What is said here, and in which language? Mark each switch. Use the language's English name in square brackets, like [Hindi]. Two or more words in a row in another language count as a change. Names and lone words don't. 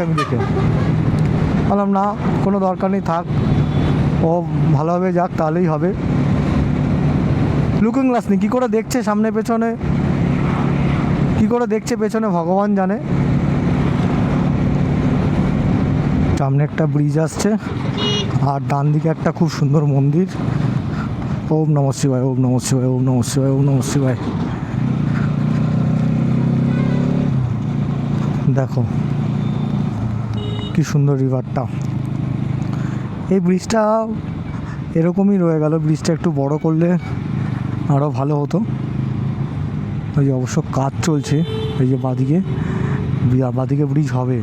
[Bangla] আমি দেখে বললাম না, কোনো দরকার নেই, থাক, ও ভালোভাবে যাক, তাহলেই হবে। [English] looking glass [Bangla] নেই, কী করে দেখছে সামনে পেছনে, কী করে দেখছে পেছনে ভগবান জানে। সামনে একটা ব্রিজ আসছে, আর ডান দিকে একটা খুব সুন্দর মন্দির। [Sanskrit] ओम नमः शिवाय, ओम नमः शिवाय, ओम नमः शिवाय, ओम नमः शिवाय। [Bangla] দেখো কি সুন্দর রিভারটা। এই ব্রিজটা এরকমই রয়ে গেল, ব্রিজটা একটু বড় করলে আরও ভালো হতো। ওই যে অবশ্য কাজ চলছে, এই যে বাদিকে ব্রিজ হবে।